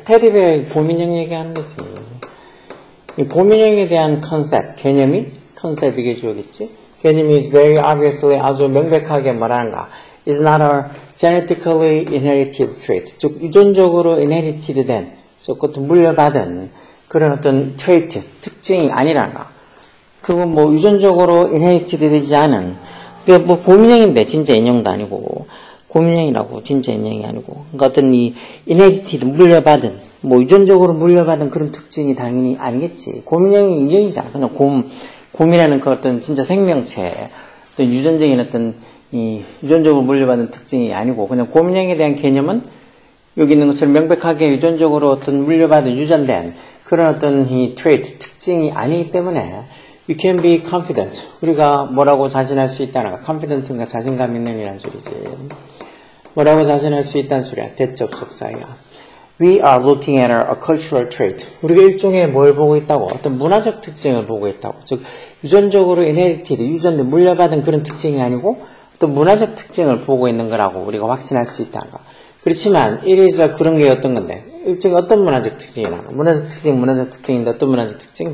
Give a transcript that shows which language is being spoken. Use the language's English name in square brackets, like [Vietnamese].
[Korean] teddy bear 곰인형 얘기하는 거지. 이 곰인형에 대한 컨셉, 개념이, 컨셉 이게 주어겠지? 개념이 [English] is very obviously [Korean] 아주 명백하게 뭐라는가. [English] is not a genetically inherited trait. [Korean] 즉, 유전적으로 inherited 된, 즉, 물려받은 그런 어떤 trait, 특징이 아니란가. 그건 뭐 유전적으로 inherited 되지 않은, 그게 뭐 곰인형인데, 진짜 인형도 아니고. 곰인형이라고 진짜 인형이 아니고 그러니까 어떤 이 inherited 물려받은 뭐 유전적으로 물려받은 그런 특징이 당연히 아니겠지. 곰인형이 인형이잖아. 그냥 곰이라는 그 어떤 진짜 생명체 어떤 유전적인 어떤 이 유전적으로 물려받은 특징이 아니고 그냥 곰인형에 대한 개념은 여기 있는 것처럼 명백하게 유전적으로 어떤 물려받은 유전된 그런 어떤 이 trait 특징이 아니기 때문에 [English] you can be confident. [Korean] 우리가 뭐라고 자신할 수 있다는 거. confident가 자신감 있는 이란 소리지. 뭐라고 자신할 수 있다는 소리야. 대접속사야. [English] We are looking at a cultural trait. [Korean] 우리가 일종의 뭘 보고 있다고? 어떤 문화적 특징을 보고 있다고. 즉 유전적으로 inherited, 유전된 물려받은 그런 특징이 아니고 어떤 문화적 특징을 보고 있는 거라고 우리가 확신할 수 있다는 거. 그렇지만 it is 그런 게 어떤 건데? 일종의 어떤 문화적 특징이나 문화적 특징인데 어떤 문화적 특징?